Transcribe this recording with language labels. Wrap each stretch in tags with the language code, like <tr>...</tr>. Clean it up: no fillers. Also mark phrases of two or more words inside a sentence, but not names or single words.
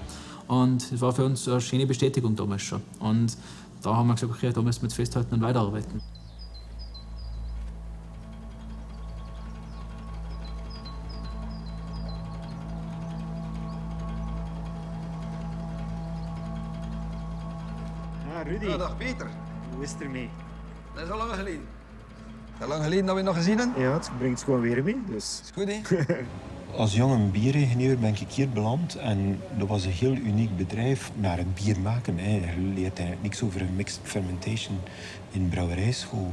<de>Und es war für uns eine schöne Bestätigung damals schon. Und da haben wir gesagt, okay, da müssen wir jetzt festhalten und weiterarbeiten. Rudi.</de> <nl>Ja, dag Peter. Hoe is het ermee? Dat is al lang geleden. Is lang geleden dat we nog gezien hebben? Ja, het brengt gewoon weer mee. Dus. Is goed, hè? Als jonge bieringenieur ben ik hier beland en dat was een heel uniek bedrijf naar het bier maken. Hè. Je leert eigenlijk niks over een</nl> <en>mixed fermentation</en> <nl>in brouwerijschool.</nl>